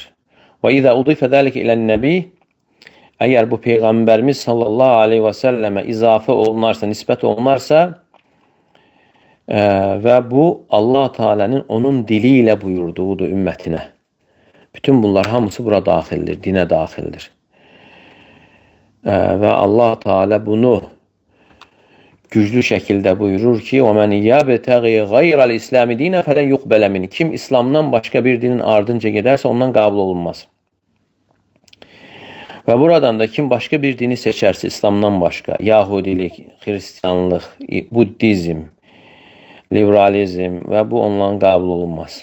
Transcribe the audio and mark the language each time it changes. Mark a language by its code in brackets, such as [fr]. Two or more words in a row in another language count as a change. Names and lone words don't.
[ar] وإذا أضيف ذلك إلى النبي [az] Əgər bu Peyğəmbərimiz [ar] صلى الله عليه وسلم [az] izafə olunarsa, nisbət olunarsa və bu Allah Teala'nın onun dili ilə buyurduğudur ümmətinə. Bütün bunlar hamısı bura daxildir, dinə daxildir. Və Allah Teala bunu güclü şəkildə buyurur ki, [ar] وَمَنْ يَبْتَغِي غَيْرَ الْإِسْلَامِ دِينَ فَلَنْ يُقْبَلَ مِنْهُ [az] Kim İslamdan başqa bir dinin ardınca gedərsə, ondan qəbul olunmaz. Və buradan da kim başqa bir dini seçərsə, İslamdan başqa, Yahudilik, Xristianlıq, Buddizm, liberalizm və bu ondan qəbul olunmaz.